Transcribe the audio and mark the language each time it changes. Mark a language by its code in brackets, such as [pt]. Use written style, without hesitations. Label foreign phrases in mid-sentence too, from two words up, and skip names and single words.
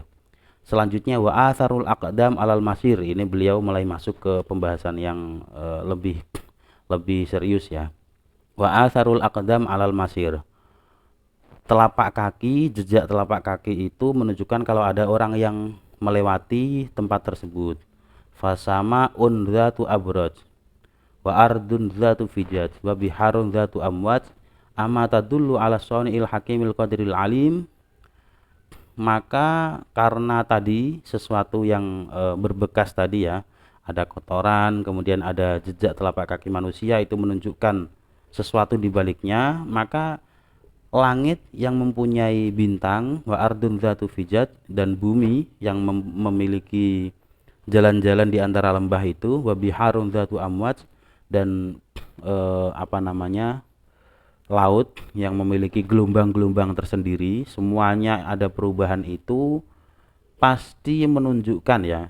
[ar] Selanjutnya وأثر الأقدام على المسير. [id] Ini beliau mulai masuk ke pembahasan yang lebih serius ya. [ar] وأثر الأقدام على المسير. [id] Jejak telapak kaki itu menunjukkan kalau ada orang yang melewati tempat tersebut. [ar] فسماء ذات أبراج وأرض ذات فجاج وبحار ذات أمواج أما تدل على الصانع الحكيم القدير العليم. [id] Maka karena tadi sesuatu yang berbekas tadi ya, ada kotoran, kemudian ada jejak telapak kaki manusia, itu menunjukkan sesuatu di baliknya, maka langit yang mempunyai bintang, [ar] وأرض ذات فجاج, [id] dan bumi yang memiliki jalan-jalan di antara lembah itu, [ar] وبحار ذات أمواج, [id] dan laut yang memiliki gelombang-gelombang tersendiri, semuanya ada perubahan itu pasti menunjukkan ya.